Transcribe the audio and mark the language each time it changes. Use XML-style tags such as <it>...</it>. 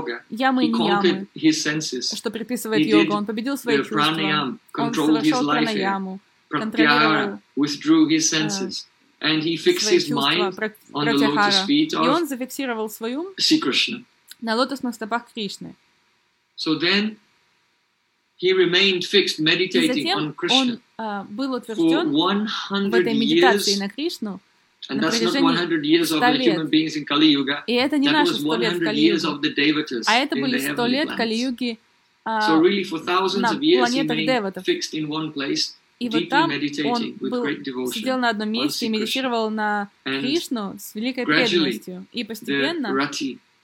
<ru>Ям и Ниям, что приписывает йогу, он победил свои чувства, он совершал пранаяму, контролировал свои чувства, и он зафиксировал свой ум на лотосных стопах Кришны. И затем он был утвержден в этой медитации на Кришну.</ru> <en>And that's not 100 years of the human beings in Kali Yuga.</en> <ru>И это не наши 100 лет Кали Юги. А это были 100 лет Кали Юги на планетах деватов. И вот там он сидел на одном месте и медитировал на Кришну с великой преданностью. И постепенно Рати...</ru>